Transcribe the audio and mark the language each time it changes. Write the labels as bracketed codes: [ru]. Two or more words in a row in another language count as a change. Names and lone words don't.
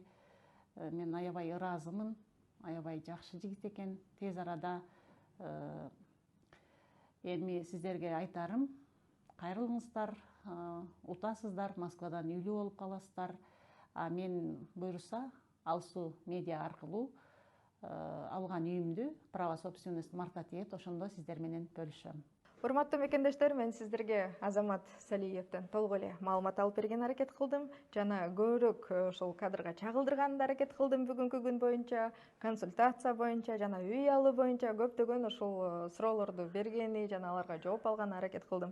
[ky] Мен аябай ыраазымын. Аябай жакшы жигит экен. Тез арада эми сиздерге айтарым, кайрылыңыздар, утасыздар, Москвадан үйлүү болуп каласыздар. Мен буюрса Алсу медиа аркылуу алган үйүмдү [ru] право собственности [ky] марта тиет, ошондо сиздер менен бөлүшөм. Урматтуу мекендештер, мен сиздерге Азамат Салиевден толук эле маалымат алып берген аракет кылдым жана көбүрөөк ушул кадрга чагылдырганга аракет кылдым бүгүнкү күн боюнча, консультация боюнча жана үй алуу боюнча көптөгөн ушул суроолорду бергени жана аларга жооп алганга аракет кылдым.